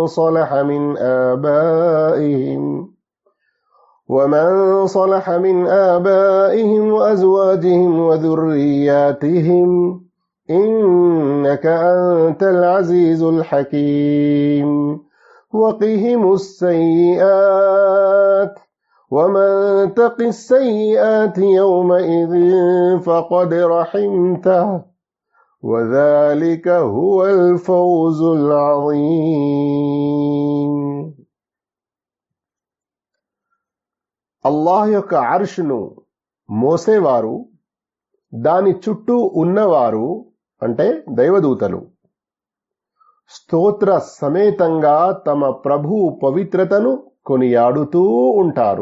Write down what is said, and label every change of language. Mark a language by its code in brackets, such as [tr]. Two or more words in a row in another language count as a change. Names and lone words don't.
[ar] صلح من آبائهم وأزواجهم وذرياتهم إنك أنت العزيز الحكيم وقهم السيئات ومن تق السيئات يومئذ فقد رحمته وذلك هو الفوز العظيم. [te] అల్లాహ్ యొక్క అర్ష్ను మోసేవారు, దాని చుట్టూ ఉన్నవారు అంటే దైవదూతలు స్తోత్ర సమేతంగా తమ ప్రభు పవిత్రతను కొనియాడుతూ ఉంటారు.